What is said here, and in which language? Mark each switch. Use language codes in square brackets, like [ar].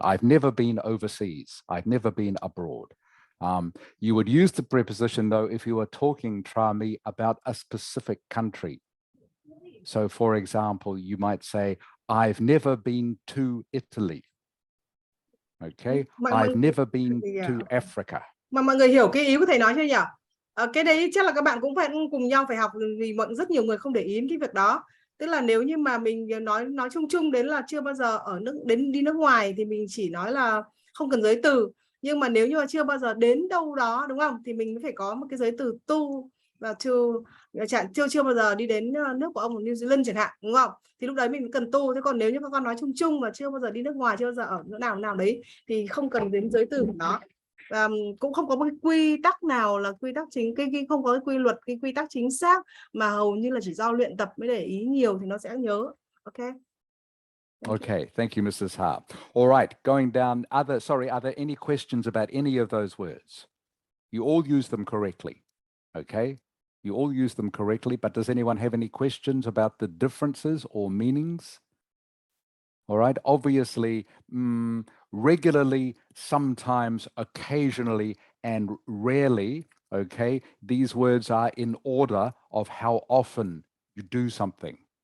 [en] I've never been overseas. I've never been abroad. You would use the preposition, though, if you were talking, Trami, about a specific country. So, for example, you might say, I've never been to Italy. Okay, I've never been to Africa. [vi] Mà mọi người hiểu cái ý của thầy nói chưa nhỉ? Cái đấy chắc là các bạn cũng phải cùng nhau phải học, vì rất nhiều người không để ý cái việc đó. Tức là nếu như mà mình nói chung chung đến là chưa bao giờ đi nước ngoài thì mình chỉ nói là không cần giới từ. Nhưng mà nếu như mà chưa bao giờ đến đâu đó, đúng không? Thì mình phải có một cái giới từ to và chưa bao giờ đi đến nước của ông ở New Zealand chẳng hạn, đúng không? Thì lúc đấy mình cần to. Thế còn nếu như các con nói chung chung mà chưa bao giờ đi nước ngoài, chưa bao giờ ở chỗ nào đấy thì không cần đến giới từ của nó. Cũng không có một cái quy tắc nào là quy tắc chính, cái không có cái quy luật, cái quy tắc chính xác, mà hầu như là chỉ do luyện tập mới để ý nhiều thì nó sẽ nhớ. [en] Okay. Okay, thank you, Mrs. Hart. All right, going down, are there any questions about any of those words? You all use them correctly, okay? You all use them correctly, but does anyone have any questions about the differences or meanings? All right, obviously, regularly, sometimes, occasionally, and rarely, okay, these words are in order of how often you do something.